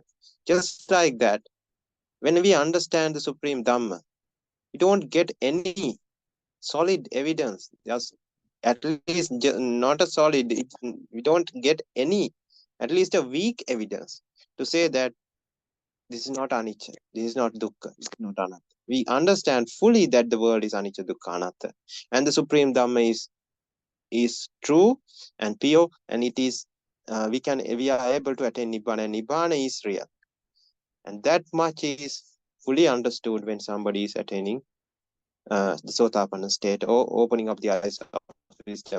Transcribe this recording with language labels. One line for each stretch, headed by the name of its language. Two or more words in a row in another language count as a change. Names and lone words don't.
English: Just like that, when we understand the Supreme Dhamma, we don't get any solid evidence. There's at least not a solid, we don't get any, at least a weak evidence to say that this is not anicca, this is not dukkha, this is not anatta. We understand fully that the world is
Pali: anicca, dukkha, anatta,
English: and the Supreme Dhamma is true and pure, and it is we are able to attain nibbana, and nibbana is real, and that much is fully understood when somebody is attaining the sotapanna state or opening up the eyes of wisdom.